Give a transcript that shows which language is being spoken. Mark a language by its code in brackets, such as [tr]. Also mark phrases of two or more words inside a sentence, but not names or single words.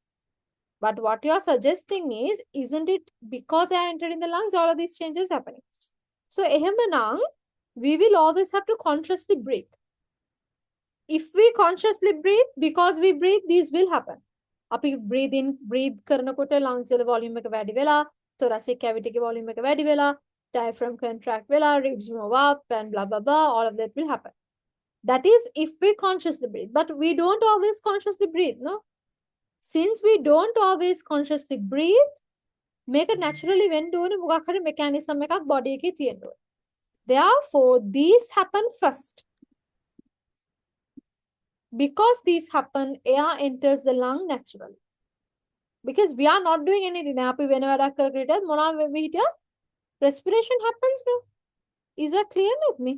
[en] But what you are suggesting is, isn't it because air entered in the lungs, all of these changes happening? So we will always have to consciously breathe. If we consciously breathe, because we breathe, these will happen. [si] අපි [en] breathe in, breathe [si] කරනකොට lungs වල volume එක වැඩි වෙලා, [en] thoracic cavity [si] के volume එක වැඩි වෙලා, [en] diaphragm contract වෙලා, ribs move up and blah blah blah, all of that will happen. That is if we consciously breathe. But we don't always consciously breathe, no? Since we don't always consciously breathe, make it naturally when do a mechanism එකක් body [si] එකේ තියෙනවා. [en] Therefore, these happen first. Because these happen, air enters the lung naturally. Because we are not doing anything. Respiration happens, no? Is that clear with me?